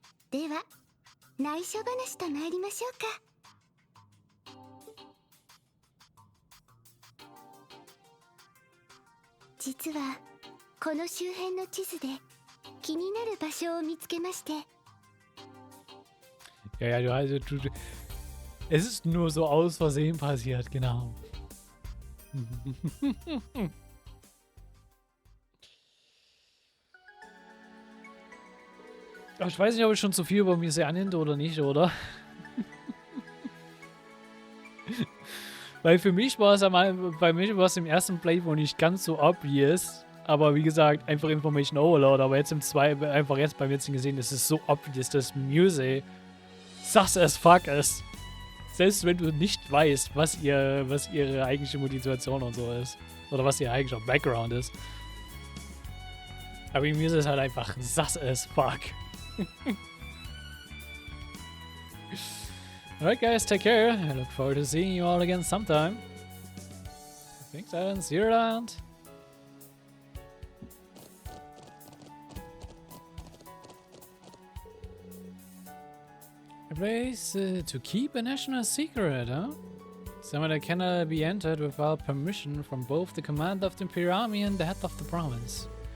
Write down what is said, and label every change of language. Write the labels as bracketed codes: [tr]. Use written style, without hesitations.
[ja] では内緒話と参りましょうか。実はこの周辺の地図で気になる場所を見つけまして。 [de] Ja, es ist nur so aus Versehen passiert, genau. Aber ich weiß nicht, ob ich schon zu viel über mich annimmt oder nicht, oder? Weil für mich war es bei mir war es im ersten Playthrough nicht ganz so obvious. Aber wie gesagt, einfach Information Overload. Aber jetzt im zweiten, einfach jetzt beim jetzigen gesehen, ist es so obvious, dass Muse sus as fuck ist. Selbst wenn du nicht weißt, was ihre eigentliche Motivation und so ist. Oder was ihr eigentlicher Background ist. Aber die Muse ist halt einfach sus as fuck. [en] Alright guys, take care. I look forward to seeing you all again sometime. Thanks, Alan. See you around. A place to keep a national secret, huh? Somewhere that cannot be entered without permission from both the commander of the Imperial Army and the head of the province.